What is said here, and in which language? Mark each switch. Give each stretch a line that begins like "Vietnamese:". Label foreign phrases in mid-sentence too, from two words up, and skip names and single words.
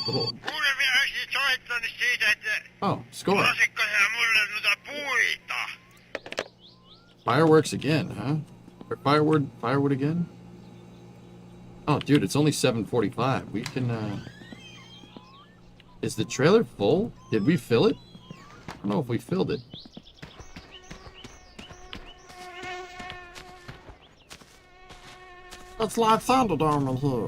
Finnish: Kuule, minä olisin soittanut siitä, että
English: Oh, score.
Finnish: olisitko sä mulle noita puita?
English: Fireworks again, huh? Or firewood again? Oh, dude, it's only 7:45. We can, Is the trailer full? Did we fill it? I don't know if we filled it. It's like Thunderdome in here.